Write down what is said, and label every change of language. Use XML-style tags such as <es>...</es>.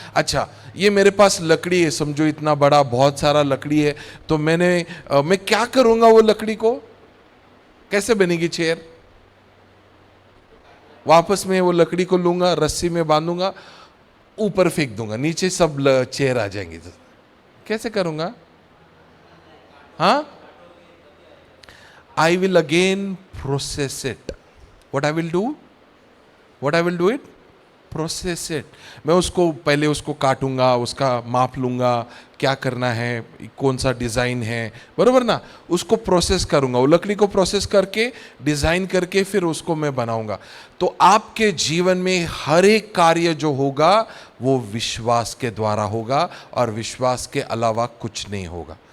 <hi>अच्छा, ये मेरे पास लकड़ी है, समझो इतना बड़ा बहुत सारा लकड़ी है, तो मैं क्या करूंगा? वो लकड़ी को कैसे बनेगी चेयर? वापस में वो लकड़ी को लूंगा, रस्सी में बांधूंगा, ऊपर फेंक दूंगा, नीचे सब चेयर आ जाएंगी। तो कैसे करूंगा? हाँ,</hi> <en>I will again process it. What I will do? What I will do it? Process it.</en> <hi>मैं उसको पहले उसको काटूंगा, उसका माप लूंगा, क्या करना है, कौन सा डिज़ाइन है, बरोबर ना? उसको प्रोसेस करूंगा, वो लकड़ी को प्रोसेस करके डिज़ाइन करके फिर उसको मैं बनाऊंगा। तो आपके जीवन में हर एक कार्य जो होगा वो विश्वास के द्वारा होगा, और विश्वास के अलावा कुछ नहीं होगा।</hi>